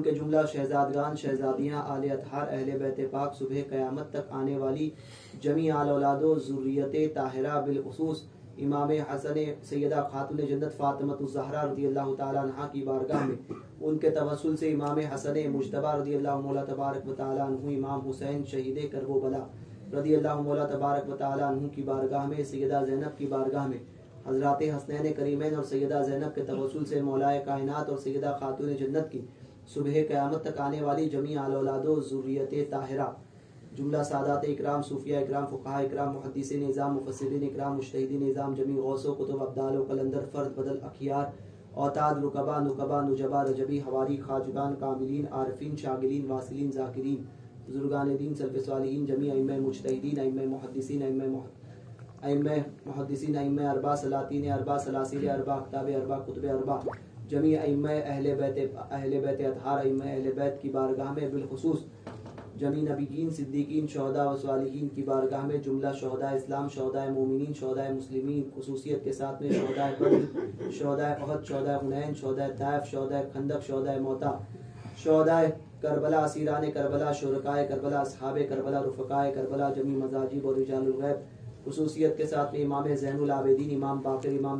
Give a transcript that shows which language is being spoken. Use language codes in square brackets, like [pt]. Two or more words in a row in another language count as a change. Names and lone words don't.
[ur] کے جملہ شہزادگان، شہزادیاں، آل اطہار، اہل بیت پاک، صبح قیامت تک آنے والی جمیع آل اولاد و ذریت طاہرہ، بالخصوص امام حسن سیدہ خاتون جنت فاطمہ الزہرا [ar] رضی اللہ تعالیٰ عنہ [ur] کی بارگاہ میں ان کے توسل سے امام حسن مجتبی [ar] رضی اللہ مولا تبارک و تعالیٰ عنہ، [ur] امام حسین شہید کرب و بلا [ar] رضی اللہ مولا تبارک و تعالیٰ عنہ [ur] کی بارگاہ میں، سیدہ زینب کی بارگاہ میں، حضرات حسنین کریمین اور سیدہ زینب کے توسل سے مولائے کائنات اور سیدہ خاتون جنت کی صبح قیامت تک آنے والی جمیع آل اولاد و ذریت طاہرہ، جملہ سادات اکرام، صوفیہ اکرام، فقہاء اکرام، محدثین نظام، مفسرین اکرام، مجتہدین نظام، جمیع غوث و کتب، ابدال و قلندر، فرد بدل، اخیار، اوتاد، رکبا، نقبا، نجبا، رجبی، حواری، خواجگان، کاملین، عارفین، شاگلین، واصلین، ذاکرین، بزرگان دین، سلف صالحین، جمیع ائمہ مجتہدین، ائمہ محدثین، ائمہ اربع، سلاطین اربع، سلاسل اربع، اکتاب اربع، کتب اربع، جمیع ائمہ اہل بیت اطہار، ائمہ اہل بیت کی بارگاہ میں، بالخصوص جمیع نبیین، صدیقین، شہداء و صالحین کی بارگاہ میں، جملہ شہداء اسلام، شہداء مومنین، شہداء مسلمین، خصوصیت کے ساتھ میں شہداء بدر، شہداء احد، شہداء حنین، شہداء طائف، شہداء خندق، شہداء موتا، شہداء کربلا، اسیران کربلا، شرکائے کربلا، اصحاب کربلا، رفقائے کربلا، جمیع مزاجب اور رجال الغیب، خصوصیت کے ساتھ میں امام زین العابدین، امام باقر، امام